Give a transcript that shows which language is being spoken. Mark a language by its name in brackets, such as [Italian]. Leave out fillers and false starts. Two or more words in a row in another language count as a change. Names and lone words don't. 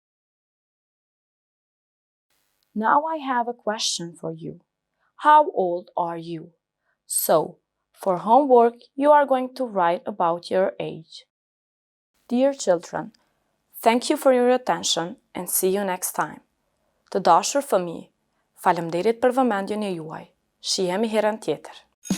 [English] Now I have a question for you. How old are you? So, for homework, you are going to write about your age. Dear children, thank you for your attention and see you next time. [Albanian] Të dashur fëmijë, faleminderit për vëmendjen e juaj. Shihemi herën tjetër.